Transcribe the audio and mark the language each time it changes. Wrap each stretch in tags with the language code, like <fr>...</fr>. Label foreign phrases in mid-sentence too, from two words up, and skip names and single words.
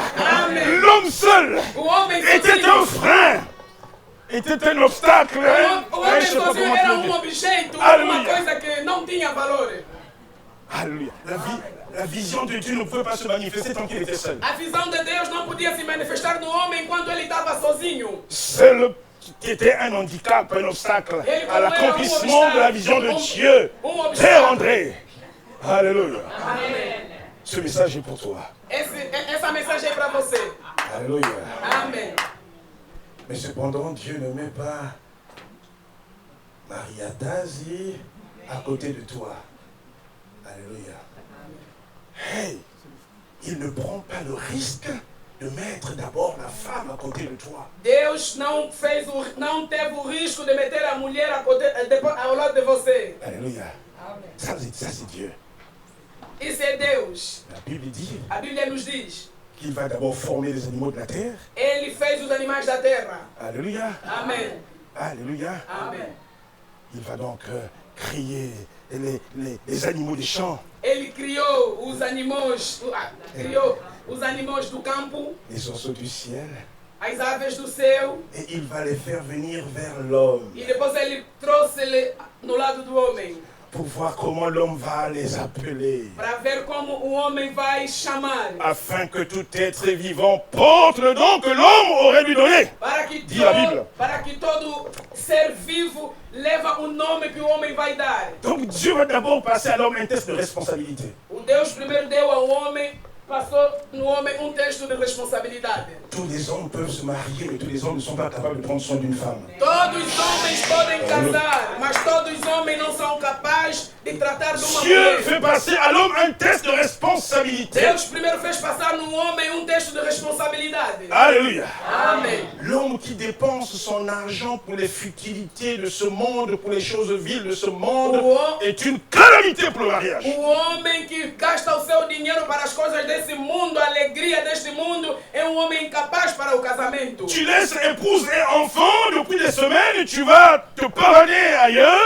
<pt>Amém.</pt> <fr>L'homme seul</fr> <pt>O homem</pt> <fr>était un</fr> <pt>sozinho.</pt> <fr>frein, était un obstacle. Hein?</fr> <pt>O</pt> <fr>Hein,</fr> <pt>homem</pt> <fr>je sais pas</fr> <pt>sozinho</pt> <fr>comment</fr> <pt>era</pt> <fr>te le dire.</fr> <pt>objeto, Aleluia. uma coisa que não tinha valor.</pt> <fr>Alléluia. La vision de Dieu ne pouvait pas se manifester tant qu'il était seul.</fr> <pt>A visão de Deus não podia se manifestar no homem enquanto ele estava sozinho.</pt> <fr>Seul qui était un handicap, un obstacle à l'accomplissement de la vision de Dieu. Père André. Alléluia. Ce message est pour toi.</fr> <pt>Essa mensagem é para você.</pt> <fr>Alléluia.</fr> <pt>Amém.</pt> <fr>Mais cependant, Dieu ne met pas Maria Dazi à côté de toi. Alléluia. Hey, il ne prend pas le risque de mettre d'abord la femme à côté de toi.</fr> <pt>Deus não teve o risco de meter a mulher ao lado de você.</pt> <fr>Alléluia. Ça, c'est Dieu.</fr> <pt>Isso é Deus.</pt> <fr>La Bible dit</fr> <pt>A Bíblia nos diz.</pt> <fr>qu'il va d'abord former les animaux de la terre.</fr> <pt>Ele fez os animais da terra.</pt> <fr>Alléluia.</fr> <pt>Amém.</pt> <fr>Alléluia.</fr> <pt>Amém.</pt> <fr>Il va donc créer les animaux des champs,</fr> <pt>Ele criou os animais, do campo,</pt> <fr>les oiseaux du ciel,</fr> <pt>as aves do céu,</pt> <fr>et il va les faire venir vers l'homme</fr> <pt>e depois ele trouxe ele no lado do homem,</pt> <fr>pour voir comment l'homme va les appeler.</fr> <pt>Para ver como o homem vai chamar.</pt> <fr>Afin que tout être vivant porte le don que l'homme aurait lui donné. Dit la Bible.</fr> <pt>Para que todo ser vivo leva o nome que o homem vai dar.</pt> <fr>Donc Dieu va d'abord passer à l'homme un test de responsabilité.</fr> <pt>O Deus primeiro deu ao homem, passou no homem texto de responsabilidade.</pt> <fr>Tous les hommes peuvent se marier, mais tous les hommes ne sont pas capables de prendre soin d'une femme.</fr> <pt>Todos os homens podem casar, mas todos os homens não são capazes de tratar de uma</pt> <fr>Dieu</fr> <pt>mulher.</pt> <fr>fait passer à l'homme un test de responsabilité.</fr> <pt>Deus primeiro fez passar no homem texto de responsabilidade.</pt> <fr>Alléluia.</fr> <pt>Amém.</pt> <fr>L'homme qui dépense son argent pour les futilités de ce monde, pour les choses viles de ce monde, est une calamité pour le mariage.</fr> <pt>O homem que gasta o seu dinheiro para as coisas desse mundo, a alegria deste mundo, é homem incapaz para o casamento.</pt> <fr>Tu laisses épouse et enfant depuis des semaines, tu vas te pavaner ailleurs.</fr>